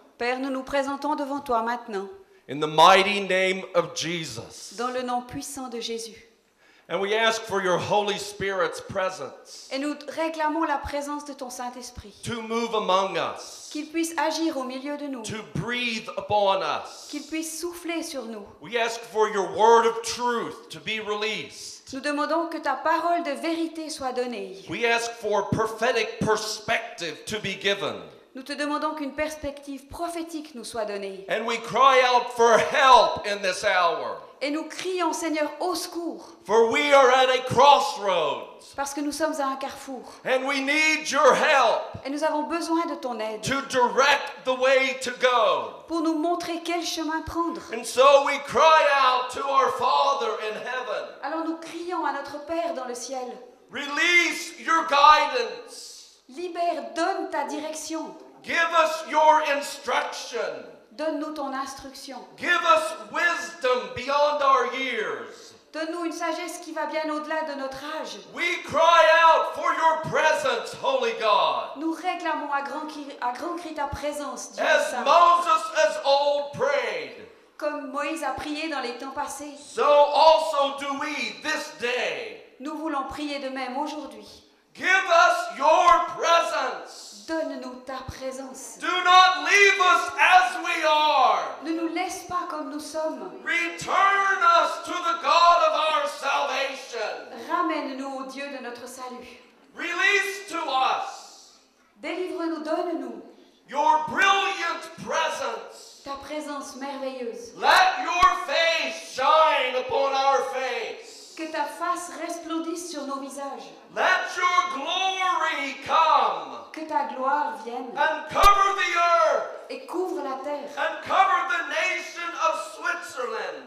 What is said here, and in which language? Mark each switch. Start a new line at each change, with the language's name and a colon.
French: Père, nous nous présentons devant toi maintenant,
English: in the mighty name of Jesus.
French: dans le nom puissant de Jésus.
English: And we ask for your Holy Spirit's presence
French: Et nous réclamons la présence de ton Saint-Esprit,
English: to move among us,
French: qu'il puisse agir au milieu de nous,
English: to breathe upon us.
French: qu'il puisse souffler sur nous.
English: We ask for your word of truth to be released.
French: Nous demandons que ta parole de vérité soit donnée.
English: We ask for prophetic perspective to be given.
French: Nous te demandons qu'une perspective prophétique nous soit donnée.
English: And we cry out for help in this hour.
French: Et nous crions, Seigneur, au secours,
English: For we are at a crossroads.
French: parce que nous sommes à un carrefour.
English: And we need your help
French: Et nous avons besoin de ton aide
English: to direct the way to go.
French: pour nous montrer quel chemin prendre.
English: And so we cry out to our Father in heaven.
French: Alors nous crions à notre Père dans le ciel.
English: Release your guidance.
French: Libère, donne ta direction.
English: Give us your instruction.
French: Donne-nous ton instruction.
English: Give us wisdom beyond our years.
French: Donne-nous une sagesse qui va bien au-delà de notre âge.
English: We cry out for your presence, Holy God.
French: Nous réclamons à grand cri ta présence, Dieu
English: As
French: Saint.
English: Moses as old prayed,
French: Comme Moïse a prié dans les temps passés,
English: so also do we this day.
French: nous voulons prier de même aujourd'hui.
English: Give us your presence.
French: Donne-nous ta présence.
English: Do not leave us as we are.
French: Ne nous laisse pas comme nous sommes.
English: Return us to the God of our salvation.
French: Ramène-nous au Dieu de notre salut.
English: Release to us
French: Délivre-nous, donne-nous
English: your brilliant presence.
French: ta présence merveilleuse.
English: Let your face shine upon our face.
French: Que ta face resplendisse sur nos visages.
English: Let your glory come
French: Que ta gloire vienne
English: and cover the earth
French: et couvre la terre
English: and cover the nation of Switzerland